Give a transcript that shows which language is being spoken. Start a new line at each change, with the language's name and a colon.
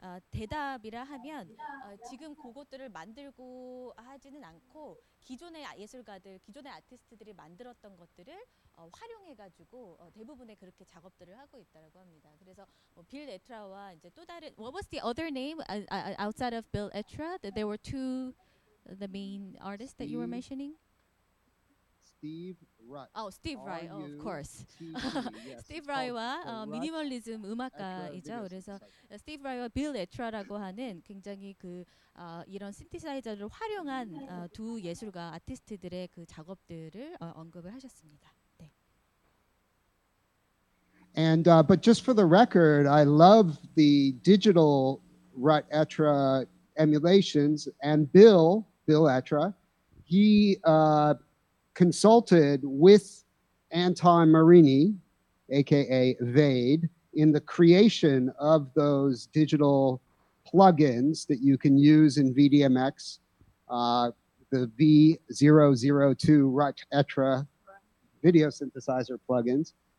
Korean: 대답이라 하면 지금 그것들을 만들고 하지는 않고 기존의 예술가들, 기존의 아티스트들이 만들었던 것들을 활용해가지고 대부분의 그렇게 작업들을 하고 있다라고 합니다. 그래서 빌 에트라와 이제 또 다른
English: What was the other name outside of Bill Etra? There were two the main artists that you were mentioning. Steve Rutt. Oh, Steve Rutt, of course. Yes,
Korean: 스티브 라이와 미니멀리즘 음악가이죠. 그래서 스티브 라이와 빌 에트라라고 하는 굉장히 그 이런 신디사이저를 활용한 두 예술가 아티스트들의 그 작업들을 언급을 하셨습니다. 네.
English: And but just for the record, I love the digital Rutt Etra emulations. And Bill Etra, he consulted with Anton Marini, aka Vade, in the creation of those digital plugins that you can use in VDMX, the V002 Rutt Etra video synthesizer plugins.